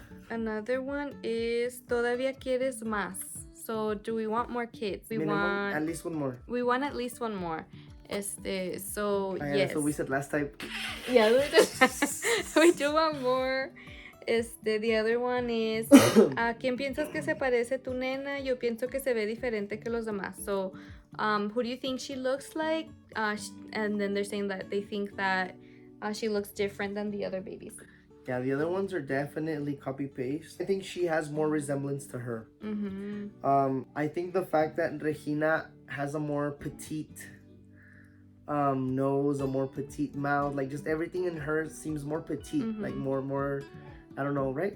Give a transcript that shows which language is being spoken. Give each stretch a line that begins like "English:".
English: Another one is,
Spanish: todavía quieres más.
English: So do we want more kids? Minimum, at least one more. We want at least one more. So Yeah, yes. that's what we said last time. Yeah, we do want more. The other one is,
Spanish: ¿a quién piensas que se parece tu nena? Yo pienso que se ve diferente que los demás.
English: So, who do you think she looks like? And then they're saying that they think that she looks different than the other babies. Yeah, the other ones are definitely copy-paste. I think she has more resemblance to her. I think the fact that Regina has a more petite nose, a more petite mouth, like just everything in her seems more petite, like more I don't know, right?